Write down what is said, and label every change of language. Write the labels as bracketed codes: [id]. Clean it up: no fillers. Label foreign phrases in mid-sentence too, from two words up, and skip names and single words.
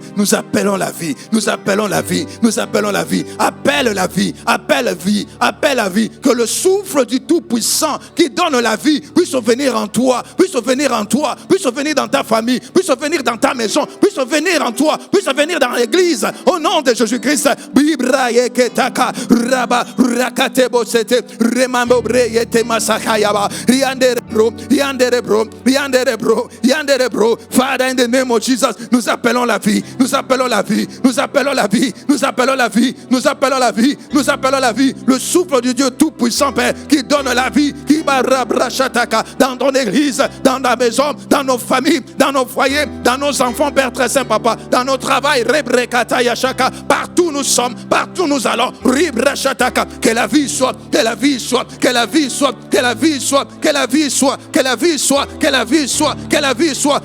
[fr] Nous appelons la vie, nous appelons la vie, nous appelons la vie. Appelle la vie, appelle la vie, appelle la vie. Que le souffle du Tout-Puissant qui donne la vie puisse venir en toi, puisse venir en toi, puisse venir dans ta famille, puisse venir dans ta maison, puisse venir en toi, puisse venir dans l'église. Au nom de Jésus-Christ. Bibraye ketaka raba rakatebo sete remambo breyete masakayaba yandere bro yandere bro yandere bro yandere bro. [en] Father, in the name of Jesus, [fr] nous appelons la vie, nous appelons la vie, nous appelons la vie, nous appelons la vie, nous appelons la vie, nous appelons la vie. Le souffle du Dieu Tout-Puissant, Père, qui donne la vie, qui barabrachataka dans ton église, dans ta maison, dans nos familles, dans nos foyers, dans nos enfants, Père très saint, Papa, dans nos travail, rebrekata yashaka, partout nous sommes, partout nous allons, ribrachataka, que la vie soit, que la vie soit, que la vie soit, que la vie soit, que la vie soit, que la vie soit, que la vie soit, que la vie soit.